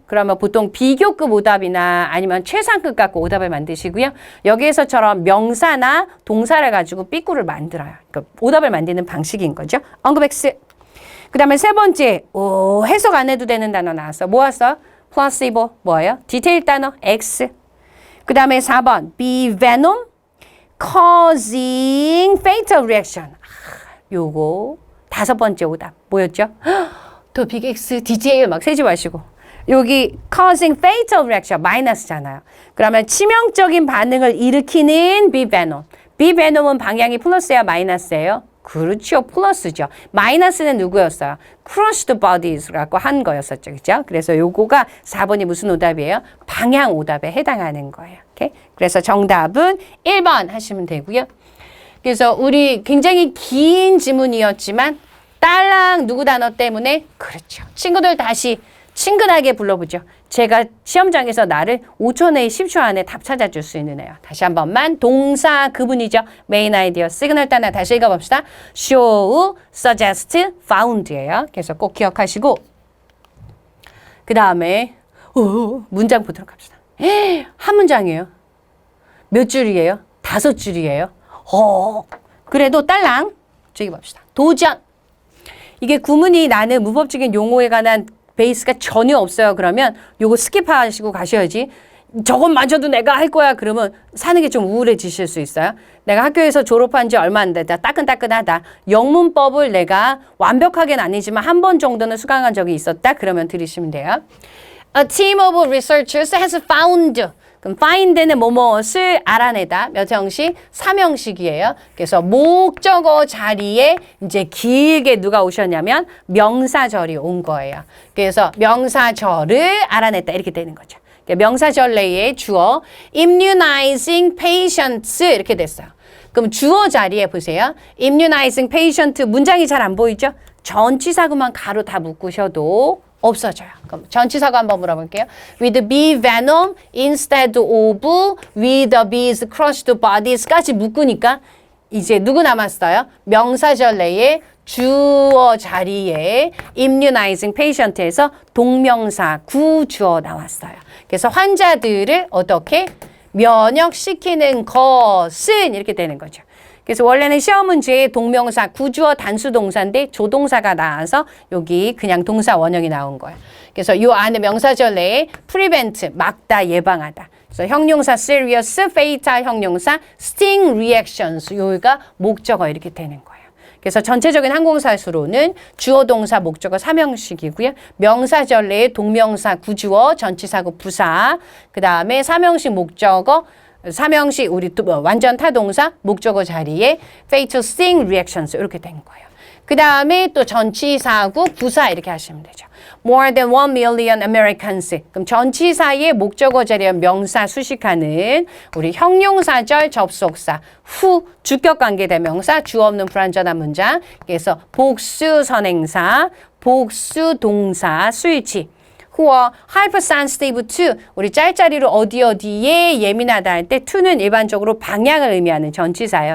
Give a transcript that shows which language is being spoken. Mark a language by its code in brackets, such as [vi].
[ko] 그러면 보통 비교급 오답이나 아니면 최상급 갖고 오답을 만드시고요. 여기에서처럼 명사나 동사를 가지고 삐꾸를 만들어요. 그러니까 오답을 만드는 방식인 거죠. 언급X. 그 다음에 세 번째, 해석 안 해도 되는 단어 나왔어. 뭐 왔어? 플라시보, 뭐예요? 디테일 단어, X. 그 다음에 4번, [en] be venom causing fatal reaction. [ko] 요거 5번째 오답. 뭐였죠? 더 빅 X, 디테일 막 세지 마시고. 여기 [en] causing fatal reaction, [ko] 마이너스잖아요. 그러면 치명적인 반응을 일으키는 be venom. be venom은 방향이 플러스야, 마이너스예요? 그렇죠. 플러스죠. 마이너스는 누구였어요? crushed bodies 갖고 한 거였었죠. 그죠? 그래서 요거가 4번이 무슨 오답이에요? 방향 오답에 해당하는 거예요. 오케이? 그래서 정답은 1번 하시면 되고요. 그래서 우리 굉장히 긴 지문이었지만 딸랑 누구 단어 때문에 그렇죠. 친구들 다시 친근하게 불러보죠. 제가 시험장에서 나를 5초 내에 10초 안에 답 찾아줄 수 있는 애요. 다시 한 번만 동사 그분이죠. 메인 아이디어 시그널 단어 다시 읽어봅시다. [en] show, suggest, found [ko] 예요. 그래서 꼭 기억하시고 그 다음에 문장 보도록 합시다. 한 문장이에요. 몇 줄이에요? 5줄이에요. 그래도 딸랑 저기 봅시다. 도전. 이게 구문이 나는 문법적인 용어에 관한 베이스가 전혀 없어요. 그러면 요거 스킵하시고 가셔야지. 저건 마저도 내가 할 거야. 그러면 사는 게 좀 우울해지실 수 있어요. 내가 학교에서 졸업한 지 얼마 안 됐다. 따끈따끈하다. 영문법을 내가 완벽하게는 아니지만 한 번 정도는 수강한 적이 있었다. 그러면 들으시면 돼요. [en] A team of researchers has found. [ko] 그럼 find는 뭐뭇을 알아내다. 몇 형식? 3형식이에요. 그래서 목적어 자리에 이제 길게 누가 오셨냐면 명사절이 온 거예요. 그래서 명사절을 알아냈다. 이렇게 되는 거죠. 명사절 내에 주어 [en] immunizing patients [ko] 이렇게 됐어요. 그럼 주어 자리에 보세요. [en] immunizing patient [ko] 문장이 잘 안 보이죠? 전치사구만 가로 다 묶으셔도 없어져요. 그럼 전치사구 한번 물어볼게요. [en] With bee venom instead of with the bees crushed bodies까지 [ko] 묶으니까 이제 누구 남았어요? 명사절 내에 주어 자리에 [en] immunizing patient [ko] 에서 동명사 구주어 나왔어요. 그래서 환자들을 어떻게 면역시키는 것은 이렇게 되는 거죠. 그래서 원래는 시험 문제에 동명사, 구주어 단수 동사인데 조동사가 나와서 여기 그냥 동사 원형이 나온 거예요. 그래서 이 안에 명사절 내에 prevent, 막다, 예방하다. 그래서 형용사 [en] serious, fatal [ko] 형용사 [en] sting reactions, [ko] 여기가 목적어 이렇게 되는 거예요. 그래서 전체적인 항공사 수로는 주어, 동사, 목적어 3형식이고요. 명사절 내에 동명사, 구주어, 전치사구, 부사, 그 다음에 3형식 목적어, 3형식 우리 완전 타동사, 목적어 자리에 [en] fatal sting reactions [ko] 이렇게 된 거예요. 그 다음에 또 전치사구, 부사 이렇게 하시면 되죠. [en] More than 1 million Americans. [ko] 그럼 전치사의 목적어 자리에 명사 수식하는 우리 형용사절 접속사, 후 주격 관계대명사, 주어 없는 불완전한 문장. 그래서 복수 선행사, 복수 동사, 수일치. 후어 [en] hypersensitive to, [ko] 우리 짤짤이로 어디에 예민하다 할 때 to는 일반적으로 방향을 의미하는 전치사예요.